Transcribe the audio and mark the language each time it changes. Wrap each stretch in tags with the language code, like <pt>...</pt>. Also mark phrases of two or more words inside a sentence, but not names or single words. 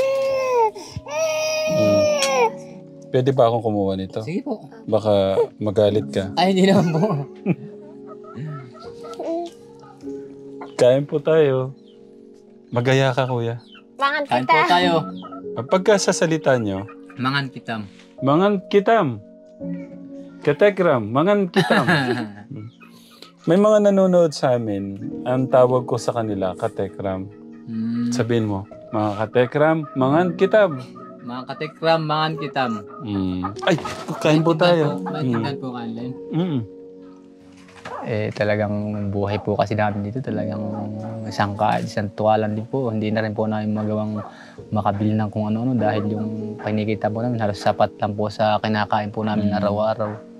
<tl>Pwede ba akong kumuha nito? Sige po. Baka magalit ka. Ay, hindi naman po. Kain po tayo. Magaya ka, kuya.</tl> <ilo>Mangan</ilo> <tl>Kain</tl> <ilo>kita.</ilo> <tl>po tayo. Pagka sa salita nyo,</tl> <ilo>Mangan kitam. mangan kitam. Katekram, mangan kitam.</ilo> <tl>May mga nanonood sa amin, ang tawag ko sa kanila, katekram. Sabihin mo, mga katekram,</tl> <ilo>mangan kitam.</ilo> <tl>Mga katekram,</tl> <ilo>mangan kitam.</ilo> <tl>Ay, kain po tayo. Maintindihan po kanilin. Talagang buhay po kasi namin dito talagang isang tuwalan din po. Hindi na rin po namin magawang makabili ng kung ano-ano dahil yung kinikita po namin halos sapat lang po sa kinakain po namin araw-araw.</tl>